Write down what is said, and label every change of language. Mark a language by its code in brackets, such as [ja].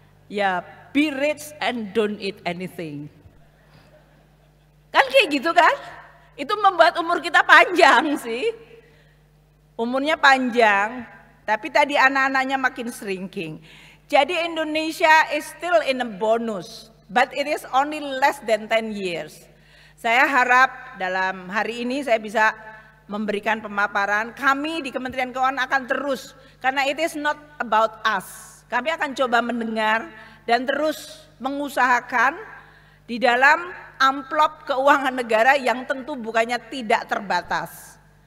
[en] Ya, be rich and don't eat anything. [id] Kan kayak gitu kan? Itu membuat umur kita panjang sih. Umurnya panjang, tapi tadi anak-anaknya makin shrinking. [en] Jadi Indonesia is still in a bonus. But it is only less than 10 years. [id] Saya harap dalam hari ini saya bisa memberikan pemaparan. Kami di Kementerian Keuangan akan terus, karena [en] it is not about us. [id] Kami akan coba mendengar dan terus mengusahakan di dalam amplop keuangan negara yang tentu bukannya tidak terbatas.